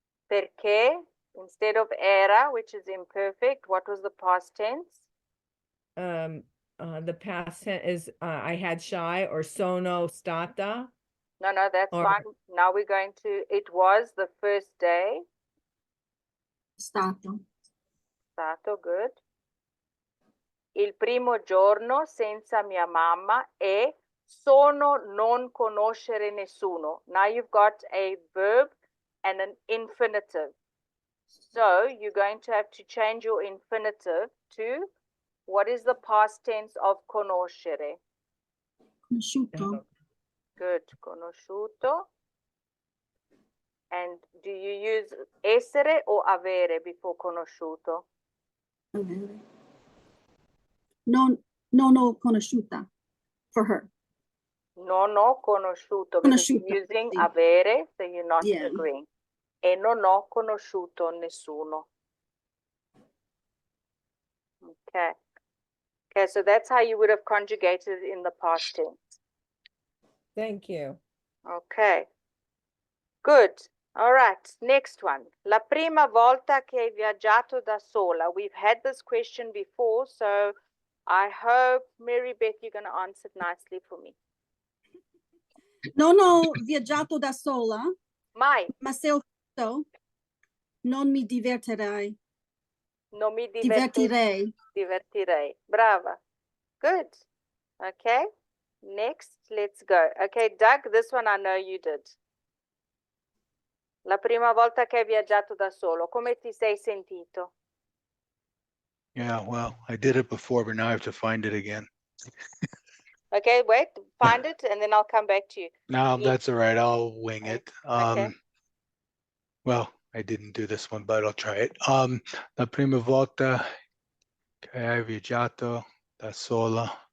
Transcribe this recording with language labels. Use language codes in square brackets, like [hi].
[en] Perché instead of era, which is imperfect, what was the past tense? The past tense is I had shy or [it] sono stata. [en] No, that's Or- fine. Now we're going to, it was the first day. [it] Stato. Stato, good. Il primo giorno senza mia mamma e sono non conoscere nessuno. [en] Now you've got a verb and an infinitive. So you're going to have to change your infinitive to what is the past tense of conoscere? [it] Conosciuto. Good, conosciuto. [en] And do you use essere or avere before conosciuto? [it] Avere. Non ho conosciuta [en] for her. [it] Non ho conosciuto [en] because you're [it] Conosciuto, [en] using [it] sì. [en] avere, so you're not Yeah. agreeing. [it] E non ho conosciuto nessuno. [en] Okay. Okay, so that's how you would have conjugated it in the past tense. Thank you. Okay. Good. All right. Next one. [it] La prima volta che hai viaggiato da sola. [en] We've had this question before, so I hope, Mary Beth, you're going to answer it nicely for me. [it] Non ho viaggiato da sola, Mai. ma se ho fatto, non mi divertirei. Non mi Divertirei. divertirei. Brava. [en] Good. Okay. Next, let's go. Okay, Doug, this one I know you did. [it] La prima volta che hai viaggiato da solo, come ti sei sentito? [en] Yeah, well, I did it before, but now I have to find it again. Okay, wait, find it and then I'll come back to you. No, Yeah. that's all right. I'll wing it. Okay. Well, I didn't do this one, but I'll try it. [it] La prima volta che hai viaggiato da sola.